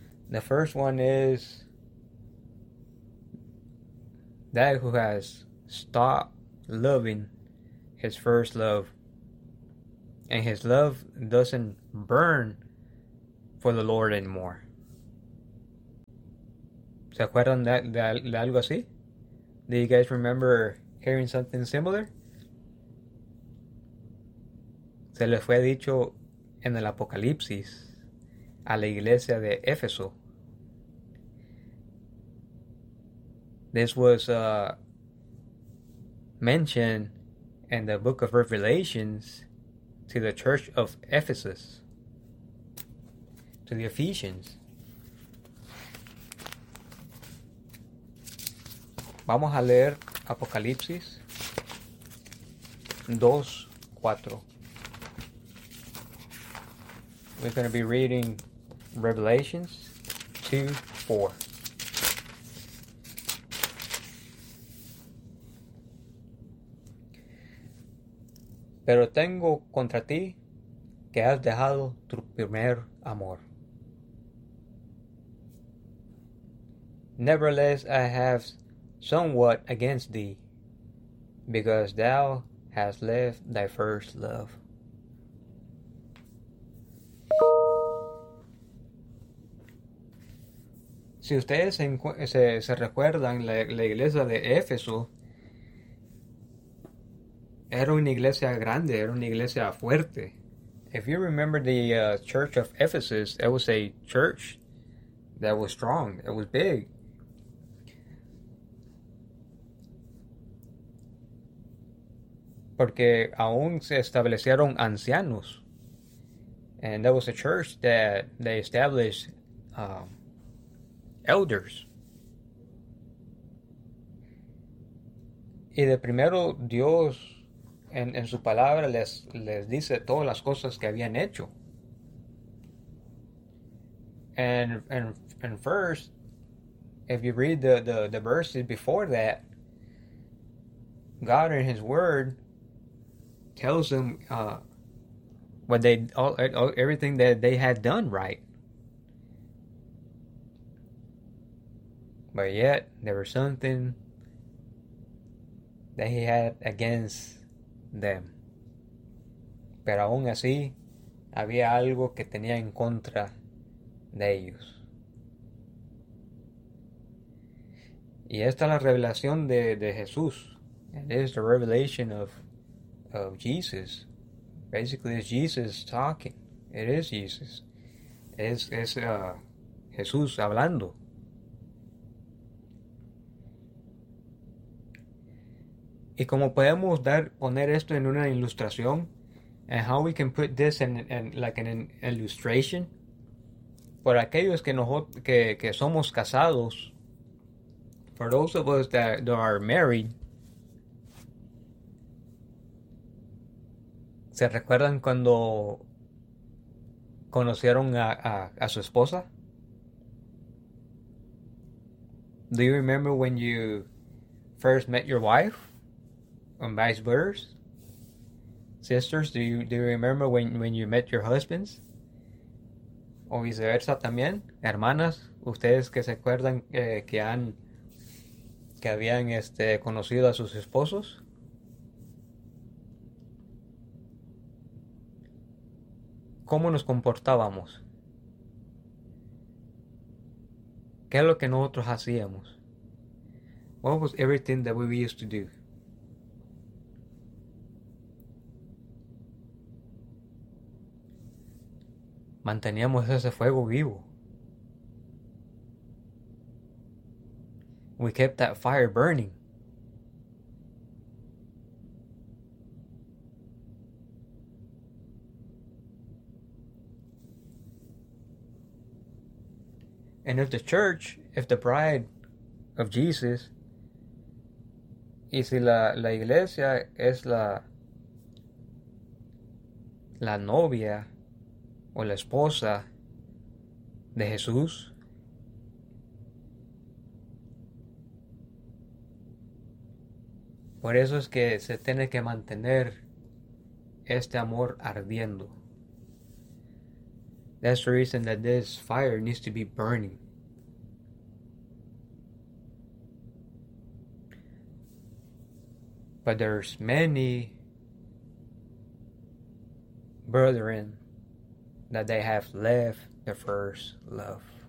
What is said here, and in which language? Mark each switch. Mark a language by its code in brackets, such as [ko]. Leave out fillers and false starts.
[en] The first one is that who has stopped loving his first love. And his love doesn't burn for the Lord anymore. [es] ¿Se acuerdan de algo así? [en] Do you guys remember hearing something similar? [es] Se le fue dicho en el Apocalipsis a la iglesia de Éfeso. [en] This was mentioned in the book of Revelations to the church of Ephesus, to the Ephesians. [es] Vamos a leer Apocalipsis 2:4. [en] We're going to be reading Revelations 2:4. [es] Pero tengo contra ti que has dejado tu primer amor. [en] Nevertheless, I have somewhat against thee, because thou hast left thy first love. [es] Si ustedes se recuerdan, la iglesia de Éfeso era una iglesia grande, era una iglesia fuerte. [en] If you remember the Church of Ephesus, it was a church that was strong, it was big. [es] Porque aún se establecieron ancianos. [en] And that was a church that they established elders. [es] Y de primero Dios, en su palabra les dice todas las cosas que habían hecho. [en] And first, if you read the verses before that, God in His Word tells them what they all everything that they had done right. But yet, there was something that He had against them. [es] Pero aún así había algo que tenía en contra de ellos. Y esta es la revelación de Jesús. [en] It is the revelation of Jesus. Basically, it's Jesus talking. It is Jesus. [es] Es Jesús hablando. Y como podemos poner esto en una ilustración, [en] and how we can put this in an illustration, [es] por aquellos que somos casados, [en] for those of us that are married, [es] ¿se recuerdan cuando conocieron a su esposa? [en] Do you remember when you first met your wife? And vice versa. Sisters, do you remember when you met your husbands? [es] O viceversa también. Hermanas, ustedes que se acuerdan que habían conocido a sus esposos. ¿Cómo nos comportábamos? ¿Qué es lo que nosotros hacíamos? [en] What was everything that we used to do? [es] Manteníamos ese fuego vivo. [en] We kept that fire burning. And if the church, if the bride of Jesus, [es] y si la iglesia es la novia o la esposa de Jesús, por eso es que se tiene que mantener este amor ardiendo. [en] That's the reason that this fire needs to be burning. But there's many brethren that they have left the first love.